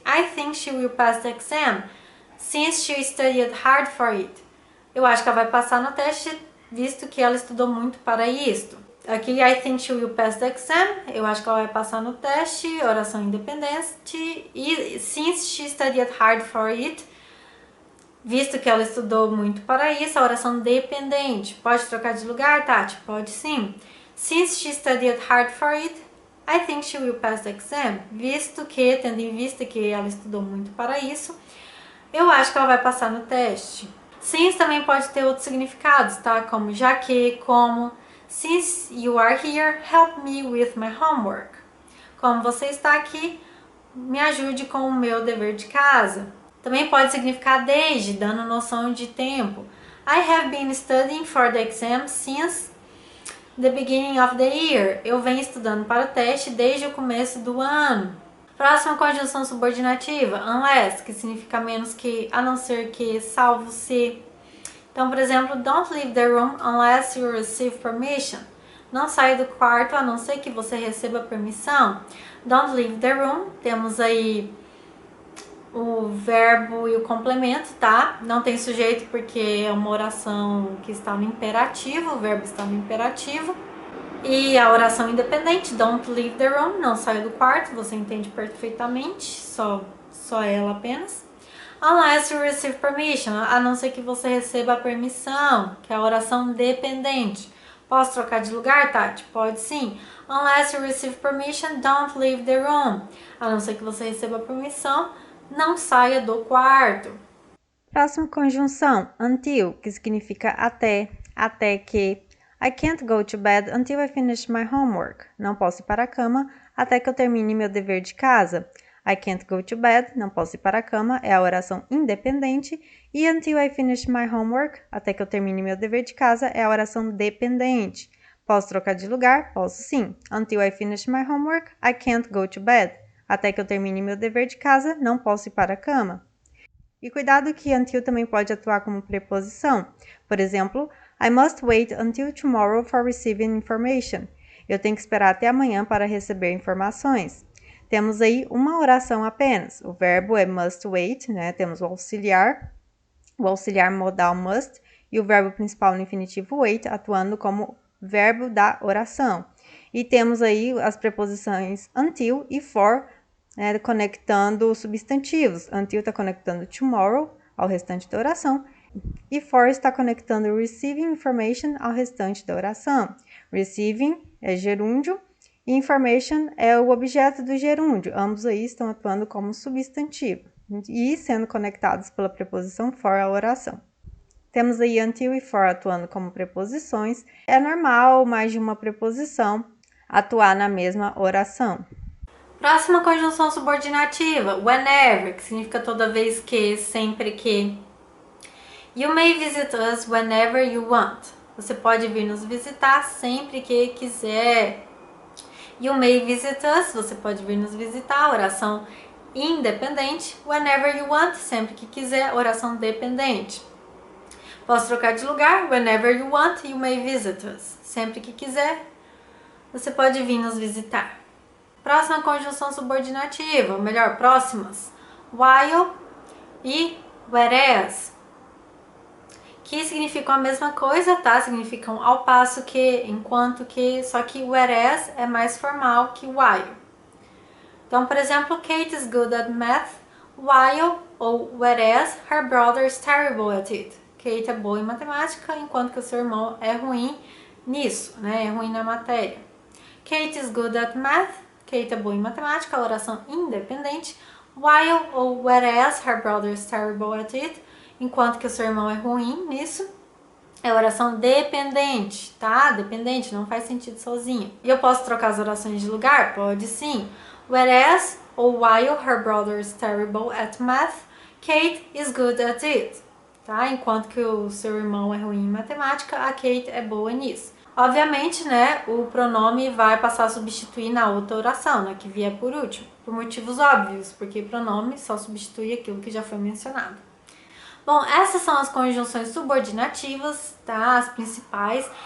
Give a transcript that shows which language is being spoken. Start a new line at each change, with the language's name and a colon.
English: I think she will pass the exam. Since she studied hard for it.
Portuguese: Eu acho que ela vai passar no teste, visto que ela estudou muito para isto. Aqui,
English: I think she will pass the exam.
Portuguese: Eu acho que ela vai passar no teste, oração independente. E
English: since she studied hard for it,
Portuguese: visto que ela estudou muito para isso, a oração dependente. Pode trocar de lugar, Tati? Pode sim.
English: Since she studied hard for it, I think she will pass the exam.
Portuguese: Visto que, tendo em vista que ela estudou muito para isso, eu acho que ela vai passar no teste. Since também pode ter outros significados, tá? Como já que, como.
English: Since you are here, help me with my homework.
Portuguese: Como você está aqui, me ajude com o meu dever de casa. Também pode significar desde, dando noção de tempo.
English: I have been studying for the exam since the beginning of the year.
Portuguese: Eu venho estudando para o teste desde o começo do ano. Próxima conjunção subordinativa, unless, que significa menos que, a não ser que, salvo se. Então, por exemplo,
English: don't leave the room unless you receive permission.
Portuguese: Não saia do quarto a não ser que você receba permissão.
English: Don't leave the room.
Portuguese: Temos aí o verbo e o complemento, tá? Não tem sujeito porque é uma oração que está no imperativo, o verbo está no imperativo. E a oração independente,
English: don't leave the room,
Portuguese: não saia do quarto, você entende perfeitamente, só ela apenas.
English: Unless you receive permission,
Portuguese: a não ser que você receba a permissão, que é a oração dependente. Posso trocar de lugar, Tati? Pode sim.
English: Unless you receive permission, don't leave the room.
Portuguese: A não ser que você receba a permissão, não saia do quarto. Próxima conjunção, until, que significa até que.
English: I can't go to bed until I finish my homework.
Portuguese: Não posso ir para a cama até que eu termine meu dever de casa.
English: I can't go to bed,
Portuguese: não posso ir para a cama, é a oração independente. E
English: until I finish my homework,
Portuguese: até que eu termine meu dever de casa, é a oração dependente. Posso trocar de lugar? Posso sim.
English: Until I finish my homework, I can't go to bed.
Portuguese: Até que eu termine meu dever de casa, não posso ir para a cama. E cuidado que until também pode atuar como preposição. Por exemplo,
English: I must wait until tomorrow for receiving information.
Portuguese: Eu tenho que esperar até amanhã para receber informações. Temos aí uma oração apenas. O verbo é must wait, né? Temos o auxiliar modal must e o verbo principal no infinitivo wait atuando como verbo da oração. E temos aí as preposições until e for, né, conectando substantivos. Until está conectando tomorrow ao restante da oração e for está conectando receiving information ao restante da oração. Receiving é gerúndio e information é o objeto do gerúndio. Ambos aí estão atuando como substantivo e sendo conectados pela preposição for à oração. Temos aí until e for atuando como preposições. É normal mais de uma preposição atuar na mesma oração. Próxima conjunção subordinativa, whenever, que significa toda vez que, sempre que.
English: You may visit us whenever you want.
Portuguese: Você pode vir nos visitar sempre que quiser.
English: You may visit us,
Portuguese: você pode vir nos visitar, oração independente.
English: Whenever you want,
Portuguese: sempre que quiser, oração dependente. Posso trocar de lugar?
English: Whenever you want, you may visit us.
Portuguese: Sempre que quiser, você pode vir nos visitar. Próxima conjunção subordinativa, ou melhor, próximas. While e whereas, que significam a mesma coisa, tá? Significam ao passo que, enquanto que, só que whereas é mais formal que while. Então, por exemplo,
English: Kate is good at math, while ou whereas her brother is terrible at it.
Portuguese: Kate é boa em matemática, enquanto que o seu irmão é ruim nisso, né? É ruim na matéria.
English: Kate is good at math,
Portuguese: Kate é boa em matemática, a oração independente.
English: While ou whereas her brother is terrible at it,
Portuguese: enquanto que o seu irmão é ruim nisso. É oração dependente, tá? Dependente, não faz sentido sozinho. E eu posso trocar as orações de lugar? Pode sim.
English: Whereas ou while her brother is terrible at math, Kate is good at it.
Portuguese: Tá? Enquanto que o seu irmão é ruim em matemática, a Kate é boa nisso. Obviamente, né, o pronome vai passar a substituir na outra oração, né, que vier por último, por motivos óbvios, porque pronome só substitui aquilo que já foi mencionado. Bom, essas são as conjunções subordinativas, tá? As principais.